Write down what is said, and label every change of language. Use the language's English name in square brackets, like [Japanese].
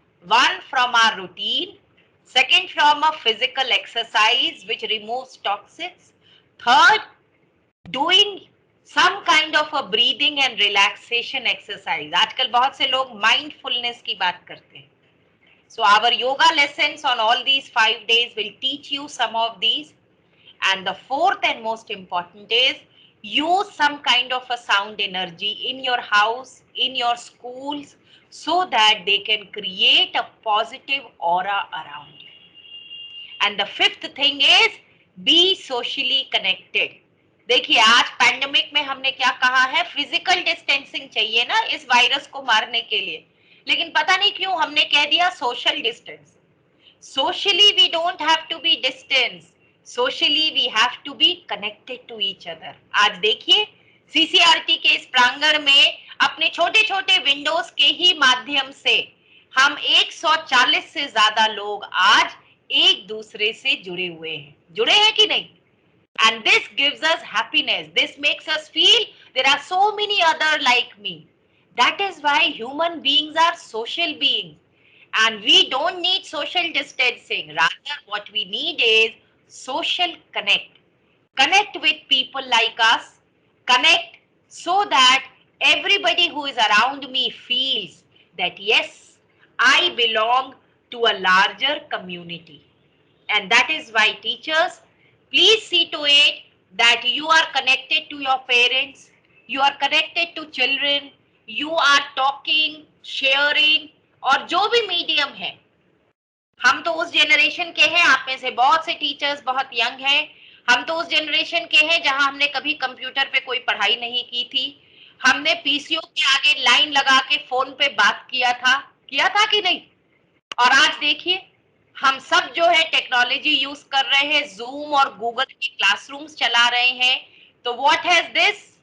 [English] One, from our routine, second from a physical exercise which removes toxics, third doing some kind of a breathing and relaxation exercise. [Hindi] आजकल बहुत से लोग mindfulness की बात करते हैं। [English] So our yoga lessons on all these 5 days will teach you some of these. And the fourth and most important is use some kind of a sound energy in your house, in your schools, so that they can create a positive aura around you. And the fifth thing is be socially connected. [Hindi] देखिए, आज pandemic में हमने क्या कहा है? Physical distancing चाहिए ना इस वायरस को मारने के लिए, लेकिन पता नहीं क्यों हमने कह दिया social distance. [English] Socially we don't have to be distance, socially we have to be connected to each other. [Hindi] आज देखिए, सीसीआरटी के इस प्रांगण में अपने छोटे छोटे विंडोज के ही माध्यम से हम 140 से ज्यादा लोग आज एक दूसरे से जुड़े हुए हैं। जुड़े हैं कि नहीं? [English] And this gives us happiness. This makes us feel there are so many other like me. That is why human beings are social beings. And we don't need social distancing. Rather, what we need is social connect. Connect with people like us. Connect so that everybody who is around me feels that yes, I belong to a larger community. And that is why teachers, please see to it that you are connected to your parents, you are connected to children, you are talking, sharing, [Hindi] और जो भी medium है। हम तो उस generation के हैं, आप में से बहुत से टीचर्स बहुत यंग हैं, हम तो उस जनरेशन के हैं जहां हमने कभी कंप्यूटर पे कोई पढ़ाई नहीं की थी। हमने पीसीओ के आगे लाइन लगा के फोन पे बात किया था कि नहीं? और आज देखिए, हम सब जो है टेक्नोलॉजी यूज कर रहे हैं, जूम और गूगल के क्लासरूम्स चला रहे हैं। तो [English] What has this?